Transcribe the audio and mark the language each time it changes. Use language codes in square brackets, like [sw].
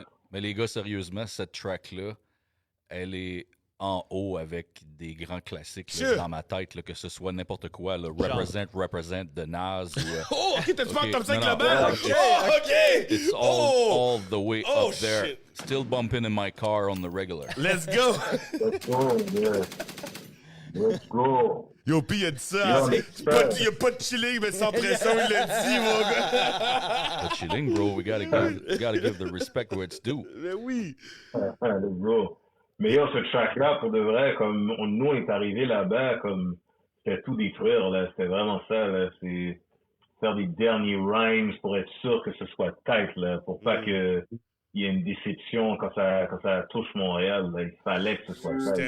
[fr] Mais les gars, sérieusement, cette track-là, elle est en haut avec des grands classiques là, dans ma tête, là, que ce soit n'importe quoi, là, Represent de Nas. Oh, ok, t'as-tu fait comme ça avec non, la balle? Ok! [en] It's all the way up there. Shit. Still bumping in my car on the regular. Let's go! Let's go, yeah. Let's go. [fr] Yo, Pi, il a dit ça. Il n'y a pas de chilling, mais sans pression, il l'a dit, mon gars. [en] But chilling, bro, we gotta give the respect where it's due. [fr] Mais oui. [en] Let's go. [fr] Mais yo, ce track-là, pour de vrai, comme nous, on est arrivés là-bas, comme c'était tout détruire, là. C'était vraiment ça, là. C'est faire des derniers rhymes pour être sûr que ce soit tight, là. Pour pas que il y ait une déception quand ça touche Montréal, là. Il fallait que ce soit tight.